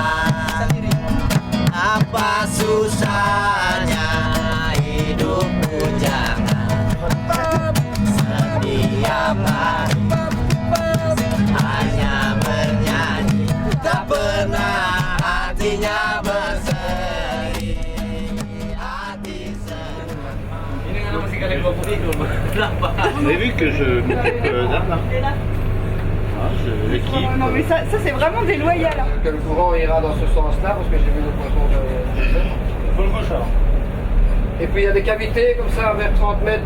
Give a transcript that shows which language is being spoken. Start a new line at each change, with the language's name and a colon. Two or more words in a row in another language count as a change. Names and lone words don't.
Indonesian: Apa susahnya hidup bujangan, setiap hari hanya bernyanyi, tak pernah hatinya berseri. Hati senang.
French: Vous avez vu que je m'occupe d'Arna. L'équipe. Non mais ça c'est vraiment déloyal. Hein. Que le courant ira dans ce sens-là parce que j'ai vu le poisson de... Et puis il y a des cavités comme ça vers 30 mètres.